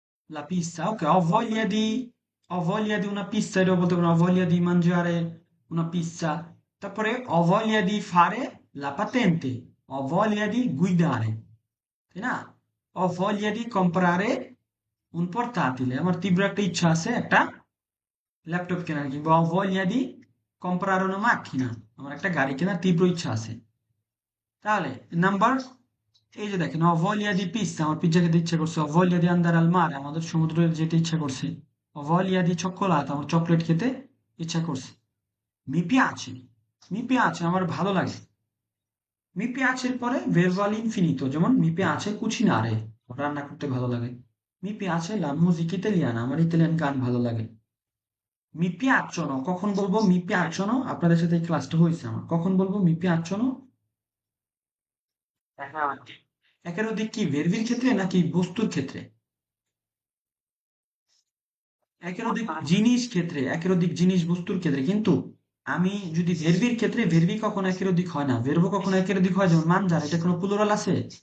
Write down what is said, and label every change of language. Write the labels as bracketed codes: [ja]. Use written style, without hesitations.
[it] la pizza, ok, ho voglia di una pizza, e dopo [bn] বলতে পারেন [it] ho voglia di mangiare una pizza. [bn] তারপরে [it] ho voglia di fare la patente, ho voglia di guidare, [bn] তাই না? [it] ho voglia di comprare un portatile, [bn] আমার তীব্র একটা ইচ্ছা আছে একটা ল্যাপটপ কেনার, কিংবা [it] ho voglia di comprare una macchina, [bn] আমার একটা গাড়ি কেনার তীব্র ইচ্ছা আছে। তাহলে নাম্বার, এই যে দেখেন [it] ho voglia di pizza, [bn] আমার পিজ্জা খেতে ইচ্ছা করছে, [it] ho voglia di andare al mare, [bn] আমাদের সমুদ্রে যেতে ইচ্ছা করছে, [it] ho voglia di cioccolata, [bn] আমার চকলেট খেতে ইচ্ছা করছে। [it] mi piace, mi piace [bn] আমার ভালো লাগে। [it] mi piace [bn] এর পরে [it] verbo all'infinito, [bn] যেমন [it] mi piace cucinare, [bn] আমার রান্না করতে ভালো লাগে। [it] mi piace la musica italiana, [bn] আমার ইতালিয়ান গান ভালো লাগে। [it] mi piacciono, [bn] কখন বলবো [it] mi piacciono? [bn] আপনাদের সাথে এই ক্লাসটা হয়েছে আমার, কখন বলবো [it] mi piacciono? [bn] এখন আবার কি? একের অধিক কি ভেরবির ক্ষেত্রে নাকি বস্তুর ক্ষেত্রে? একের অধিক জিনিস ক্ষেত্রে, একের অধিক জিনিস বস্তুর ক্ষেত্রে, কিন্তু আমি যদি ভেরবির ক্ষেত্রে, ভেরবি কখনো একের অধিক হয় না, ভেরবো কখনো একের অধিক হয়, যেমন মানজার, এটা কোনো প্লুরাল আছে?